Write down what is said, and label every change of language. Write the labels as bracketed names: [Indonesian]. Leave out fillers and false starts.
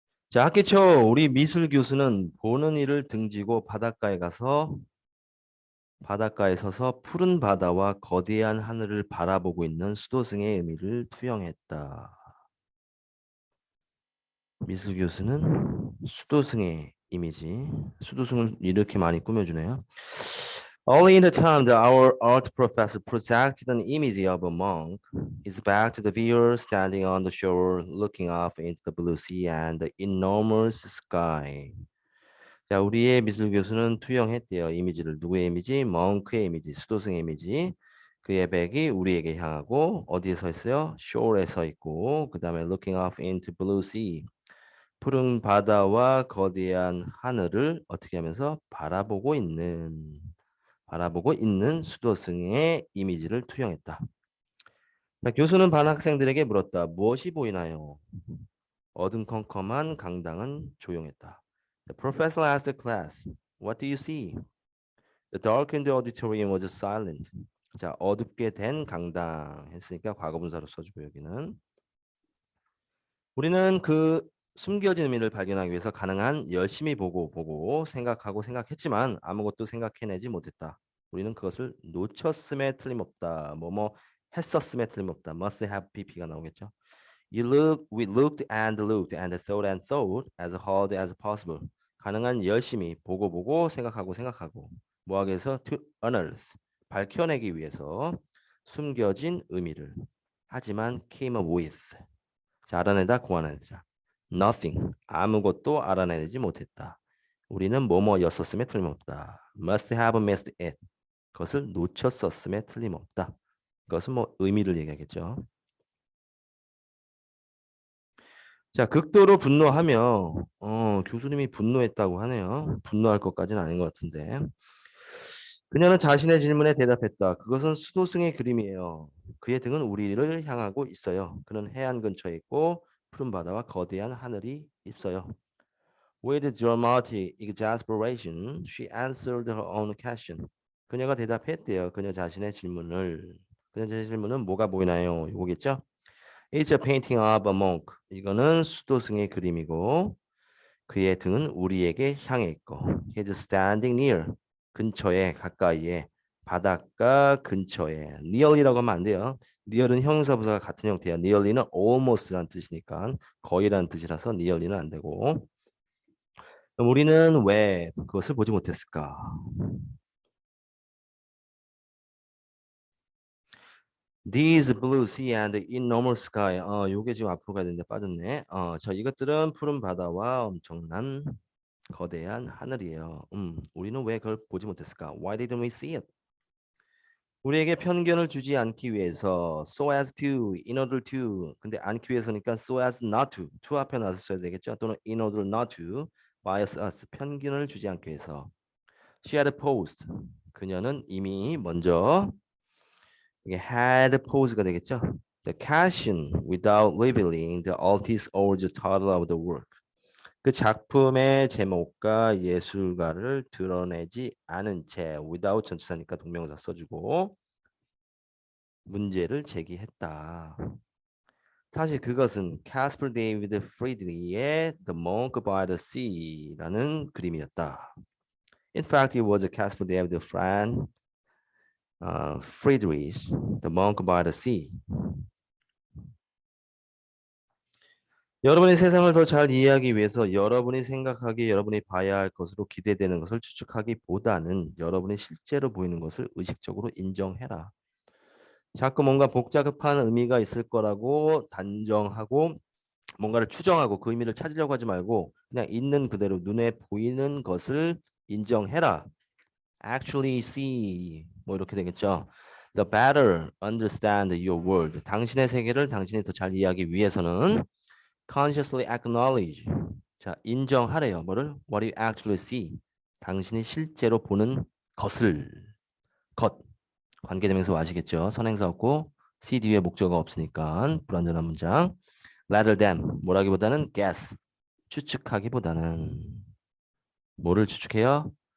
[Korean] 자, 학기 초 우리 미술 교수는 보는 이를 등지고 바닷가에 서서 푸른 바다와 거대한 하늘을 바라보고 있는 수도승의 의미를 투영했다. 미술 교수는 수도승의 이미지, 수도승을 이렇게 많이 꾸며주네요. [English] Only in the time that our art professor projected an image of a monk, his back to the viewer standing on the shore, looking off into the blue sea and the enormous sky. [Korean] 자, 우리의 미술 교수는 투영했대요. 이미지를. 누구의 이미지? 멍크의 이미지, 수도승의 이미지. 그의 백이 우리에게 향하고 어디에 서 있어요? [English] shore에 [Korean] 서 있고 그 다음에 [English] looking off into blue sea. [Korean] 푸른 바다와 거대한 하늘을 어떻게 하면서 바라보고 있는 수도승의 이미지를 투영했다. 자, 교수는 반 학생들에게 물었다. 무엇이 보이나요? 어둠컴컴한 강당은 조용했다. [English] The professor asked the class, "What do you see?" The darkened auditorium was silent. [Korean] 자, 어둡게 된 강당 했으니까 과거분사로 써주고 여기는 우리는 그 숨겨진 의미를 발견하기 위해서 가능한 열심히 보고 생각했지만 아무것도 생각해내지 못했다. 우리는 그것을 놓쳤음에 틀림없다. 뭐뭐 했었음에 틀림없다. [English] must have pp가 [Korean] 나오겠죠. [English] We looked and thought as hard as possible. [Korean] 가능한 열심히 보고 생각하고 뭐 하기 위해서 [English] to unearth [Korean] 밝혀내기 위해서 숨겨진 의미를 하지만 [English] came up with [Korean] 자, 알아내다 고안하자. [English] Nothing. [Korean] 아무것도 알아내지 못했다. 우리는 뭐뭐였었음에 틀림없다. [English] Must have missed it. [Korean] 그것을 놓쳤었음에 틀림없다. 그것은 뭐 의미를 얘기하겠죠. 자, 극도로 분노하며 교수님이 분노했다고 하네요. 분노할 것까지는 아닌 것 같은데. 그녀는 자신의 질문에 대답했다. 그것은 수도승의 그림이에요. 그의 등은 우리를 향하고 있어요. 그는 해안 근처에 있고 푸른 바다와 거대한 하늘이 있어요. [English] With dramatic exasperation, she answered her own question. [Korean] 그녀가 대답했대요. 그녀 자신의 질문은 뭐가 보이나요? 이거겠죠? [English] It's a painting of a monk. [Korean] 이거는 수도승의 그림이고 그의 등은 우리에게 향해 있고 [English] He's standing near. [Korean] 근처에 가까이에 바닷가 근처에 nearly라고 하면 안 돼요. near은 형용사부사가 같은 형태야. nearly는 almost라는 뜻이니까 거의라는 뜻이라서 nearly는 안 되고 그럼 우리는 왜 그것을 보지 못했을까? [English] These blue sea and enormous sky. [Korean] 요게 지금 앞으로 가야 되는데 빠졌네. 저 이것들은 푸른 바다와 엄청난 거대한 하늘이에요. 우리는 왜 그걸 보지 못했을까? [English] Why didn't we see it? [Korean] 우리에게 편견을 주지 않기 위해서 [English] so as to, in order to. [Korean] 근데 않기 위해서니까 [English] so as not to. [Korean] to 앞에 놔서 써야 되겠죠? 또는 [English] in order not to bias us. [Korean] 편견을 주지 않기 위해서. [English] She had posed. [Korean] 그녀는 이미 먼저 이게 had pose가 되겠죠? [English] The question without revealing the artist or the title of the work. [Korean] 그 작품의 제목과 예술가를 드러내지 않은 채 without 전치사니까 동명사 써주고 문제를 제기했다. 사실 그것은 캐스퍼 데이비드 프리드리히의 The Monk by the Sea라는 그림이었다. [English] In fact, it was Caspar David Friedrich, The Monk by the Sea. [Korean] 여러분이 세상을 더 잘 이해하기 위해서 여러분이 생각하기에 여러분이 봐야 할 것으로 기대되는 것을 추측하기보다는 여러분이 실제로 보이는 것을 의식적으로 인정해라. 자꾸 뭔가 복잡한 의미가 있을 거라고 단정하고 뭔가를 추정하고 그 의미를 찾으려고 하지 말고 그냥 있는 그대로 눈에 보이는 것을 인정해라. [English] Actually see [Korean] 뭐 이렇게 되겠죠. [English] The better understand your world. [Korean] 당신의 세계를 당신이 더 잘 이해하기 위해서는 [English] consciously acknowledge. [Korean] 자, 인정하래요. 뭐를? [English] What you actually see. [Korean] 당신이 실제로 보는 것을. 것. 관계대명사 아시겠죠? 선행사 없고 see 뒤에 목적어가 없으니까 불완전한 문장. [English] Rather than [Korean] 뭐라기보다는 [English] guess. [Korean] 추측하기보다는 뭐를 추측해요?